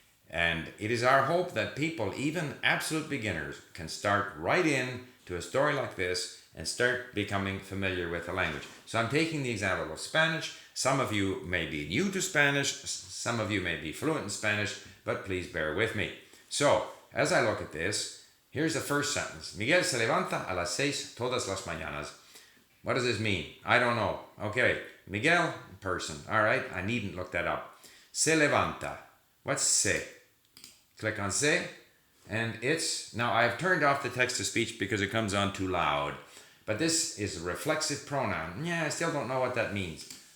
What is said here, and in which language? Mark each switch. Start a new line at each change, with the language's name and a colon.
English: And it is our hope that people, even absolute beginners, can start right in to a story like this and start becoming familiar with the language. So I'm taking the example of Spanish. Some of you may be new to Spanish. Some of you may be fluent in Spanish, but please bear with me. So, as I look at this, here's the first sentence.
Spanish: Miguel se levanta a las 6 todas las mañanas.
English: What does this mean? I don't know. Okay, Miguel, person. All right, I needn't look that up.
Spanish: Se levanta.
English: What's se? Click on se, and it's... Now, I've turned off the text-to-speech because it comes on too loud. But this is a reflexive pronoun. Yeah, I still don't know what that means.